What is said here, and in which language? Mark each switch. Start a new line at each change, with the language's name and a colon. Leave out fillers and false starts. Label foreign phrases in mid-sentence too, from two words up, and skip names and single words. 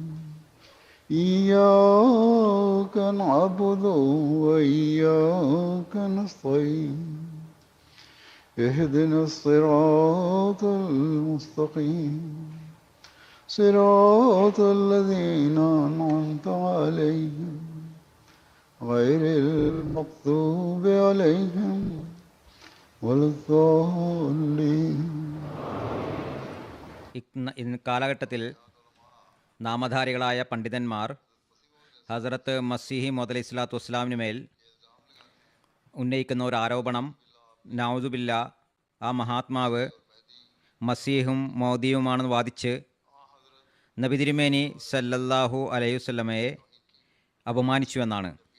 Arabic: إياك نعبد وإياك نستعين. اهدنا الصراط المستقيم. صراط الذين أنعمت عليهم غير المغضوب عليهم ولا الضالين.
Malayalam: ഇന്ന് കാലഘട്ടത്തിൽ നാമധാരികളായ പണ്ഡിതന്മാർ ഹസ്രത്ത് മസീഹി മൗഊദ്
Arabic: عليه الصلاة والسلام
Malayalam: മേൽ ഉന്നയിക്കുന്ന ഒരു ആരോപണം, നൗദുബില്ല, ആ മഹാത്മാവ് മസീഹും മൗദിയുമാണെന്ന് വാദിച്ച് നബി തിരുമേനി
Arabic: صلى الله عليه وسلم
Malayalam: അപമാനിച്ചു എന്നാണ്.